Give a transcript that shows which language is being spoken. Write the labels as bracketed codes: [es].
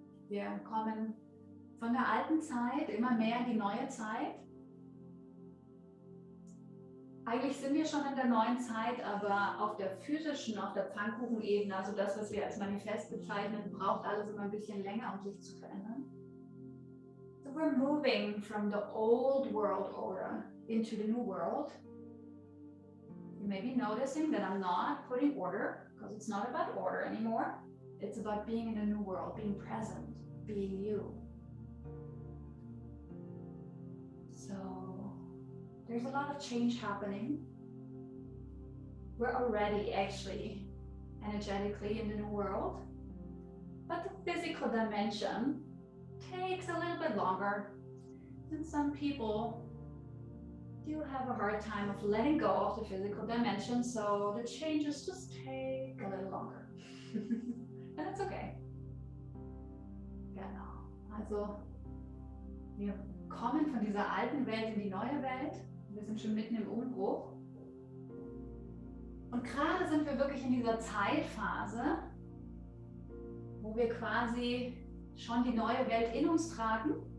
[de] Wir kommen von der alten Zeit immer mehr in die neue Zeit. Eigentlich sind wir schon in der neuen Zeit, aber auf der physischen, auf der Pfannkuchenebene, also das, was wir als Manifest bezeichnen, braucht alles immer ein bisschen länger, um sich zu verändern. [en] So we're moving from the old world order into the new world. You may be noticing that I'm not putting order, because it's not about order anymore. It's about being in the new world, being present, being you. So there's a lot of change happening. We're already actually energetically in the new world, but the physical dimension takes a little bit longer. And some people do have a hard time of letting go of the physical dimension, so the changes just take a little longer. And that's okay. [de] Genau. Also wir kommen von dieser alten Welt in die neue Welt. Wir sind schon mitten im Umbruch. Und gerade sind wir wirklich in dieser Zeitphase, wo wir quasi schon die neue Welt in uns tragen.